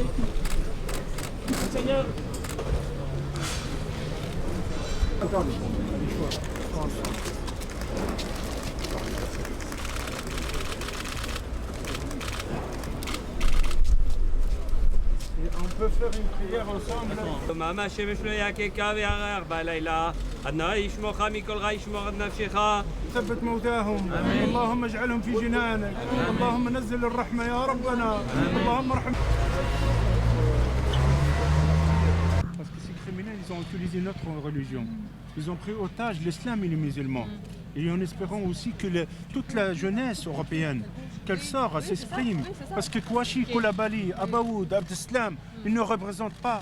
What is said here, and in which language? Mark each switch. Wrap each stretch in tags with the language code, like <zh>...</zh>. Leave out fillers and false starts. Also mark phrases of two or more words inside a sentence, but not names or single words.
<fr>Seigneur. Attendez. On peut faire une prière ensemble.</fr> <he>מה השמש לא יעקקה וירח בלילה, אדוני ישמורך מכל רע ישמור את נפשך.</he> <ar>ثبت موتاهم اللهم اجعلهم في جنانك اللهم نزل الرحمة يا ربنا اللهم ارحم.</ar> <fr>Parce que ces criminels, ils ont utilisé notre religion. Ils ont pris otage l'islam et les musulmans. Et en espérant aussi que toute la jeunesse européenne, qu'elle sort, s'exprime. Parce que Kouachi, Kolabali, Abaoud, Abdeslam, ils ne représentent pas.</fr>